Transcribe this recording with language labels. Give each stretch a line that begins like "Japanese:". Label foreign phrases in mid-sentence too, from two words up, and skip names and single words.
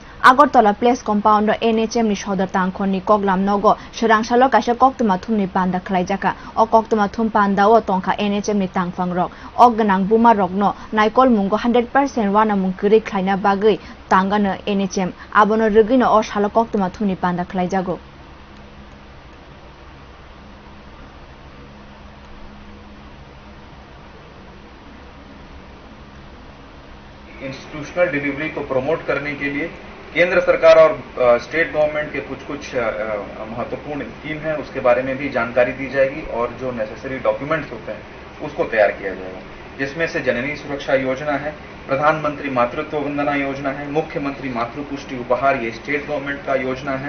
Kok Borok: Agartala Place Compound NHM ni shodar tangkhon ni koklam nogo shrangsalo kaisa koktuma thumni panda khlaijaka o koktuma thum panda o tongkha NHM ni tangphang rok o ganang buma rok no naikol mungo 100% wana mung kri khlaina bagui tangano NHM abono rugino o salo koktuma thumni panda khlaijago
English: institutional delivery
Hindi: को प्रमोट करने के लिए केंद्र सरकार और
English: state government
Hindi: के कुछ महत्वपूर्ण स्कीम है, उसके बारे में भी जानकारी दी जाएगी और जो
English: necessary documents
Hindi: होते हैं उसको तैयार किया जाएगा, जिसमें से जननी सुरक्षा योजना है, प्रधानमंत्री मातृत्व वंदना योजना है, मुख्यमंत्री मातृ पुष्टि उपहार ये
English: state government
Hindi: का योजना है।